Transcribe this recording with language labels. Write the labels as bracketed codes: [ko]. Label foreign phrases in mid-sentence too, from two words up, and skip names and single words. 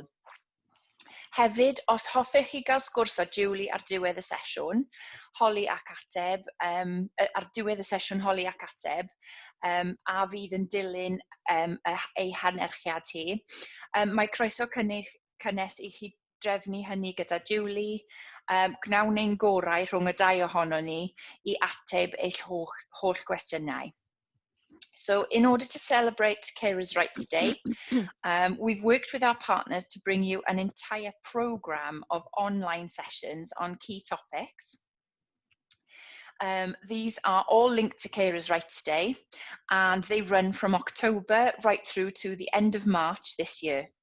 [cy] Hefyd, os hoffech chi gael sgwrs o Julie ar diwedd y sesiwn, holi ac ateb, a fydd yn dilyn ei hanerchiad hi. Mae croeso cynnes I chi drefnu hynny gyda Julie, gnawn ein gorau rhwng y dau ohono ni I ateb eich holl gwestiynau. [en] So, in order to celebrate Carers' Rights Day, we've worked with our partners to bring you an entire program of online sessions on key topics. These are all linked to Carers' Rights Day, and they run from October right through to the end of March this year.